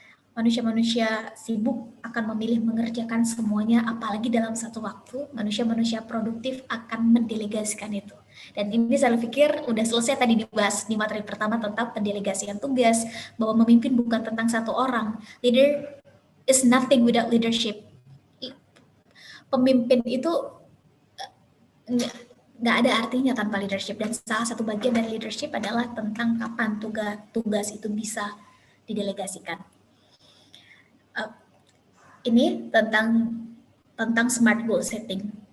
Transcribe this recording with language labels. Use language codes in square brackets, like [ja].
[id] Manusia-manusia sibuk akan memilih mengerjakan semuanya, apalagi dalam satu waktu. Manusia-manusia produktif akan mendelegasikan itu. Dan ini saya pikir udah selesai tadi dibahas di materi pertama tentang pendelegasian tugas, bahwa memimpin bukan tentang satu orang. [en] Leader is nothing without leadership. [id] Pemimpin itu nggak ada artinya tanpa leadership, dan salah satu bagian dari leadership adalah tentang kapan tugas itu bisa didelegasikan. Ini tentang smart goal setting.